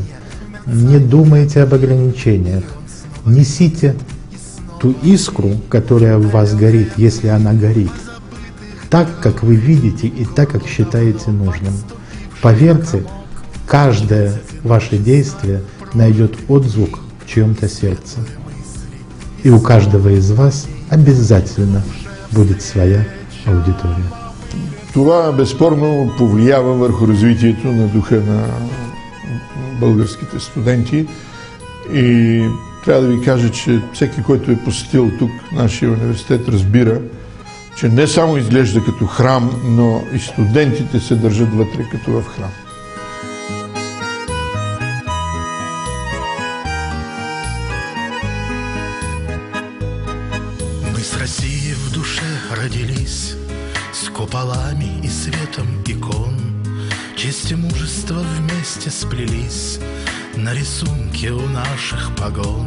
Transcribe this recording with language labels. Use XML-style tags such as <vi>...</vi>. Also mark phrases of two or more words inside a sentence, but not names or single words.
<ru>Не думайте об ограничениях. Несите ту искру, которая в вас горит, если она горит, так, как вы видите и так, как считаете нужным. Поверьте, каждое ваше действие найдет отзвук в чьем-то сердце. И у каждого из вас обязательно будет своя аудитория.</ru> <bg>Това безспорно повлиява върху развитието на духа на българските студенти и трябва да ви кажа, че всеки, който е посетил тук нашия университет, разбира, че не само изглежда като храм, но и студентите се държат вътре като в храм.</bg> <ru>Мы с Россией в душе родились, с куполами и светом икон. Честь и мужество вместе сплелись на рисунке у наших погон.</ru>